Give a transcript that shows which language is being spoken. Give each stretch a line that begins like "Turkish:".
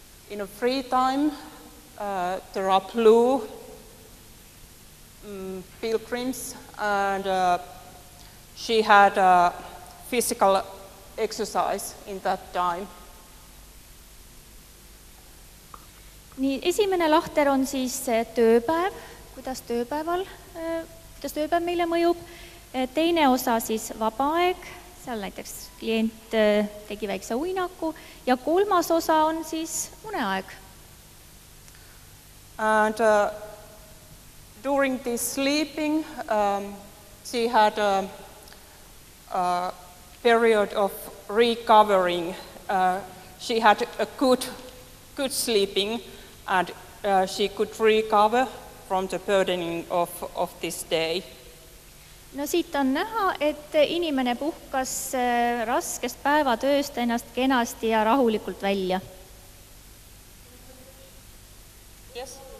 English: In a free time, there are blue pilgrims, and she had physical exercise in that time.
Estonian: Nii, esimene lahter on siis tööpäev, kuidas tööpäev meile mõjub. Teine osa siis vaba aeg, seal näiteks klient tegi väikse uinaku, ja kolmas osa on siis uneaeg.
English: And during this sleeping, she had a period of recovering. She had a good sleeping, and she could recover from the burdening of this day.
Estonian: No siit on näha, et inimene puhkas raskest päevatööst ennast kenasti ja rahulikult välja.
English: Yes.